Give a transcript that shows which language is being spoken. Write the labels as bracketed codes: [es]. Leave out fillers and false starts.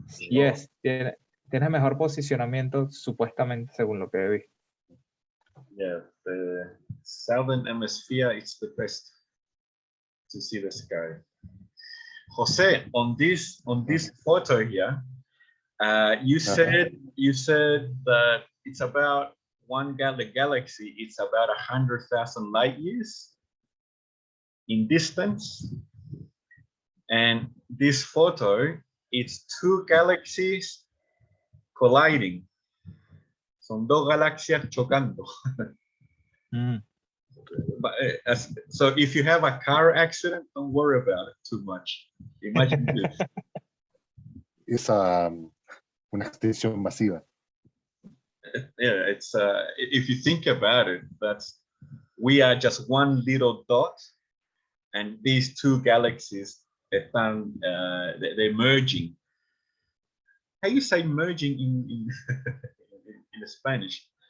[es] Yes, tiene mejor posicionamiento supuestamente según lo que he visto. [en] Yeah, the southern hemisphere is the best to see the sky. Jose, on this photo here, you said that it's about the galaxy. It's about 100,000 light years in distance, and this photo, it's two galaxies colliding. [es] Son dos galaxias chocando. [en] But, so if you have a car accident, don't worry about it too much. Imagine this. [es] Es una extensión masiva. [en] Yeah, it's if you think about it, we are just one little dot, and these two galaxies están they're merging. How you say merging in in Spanish?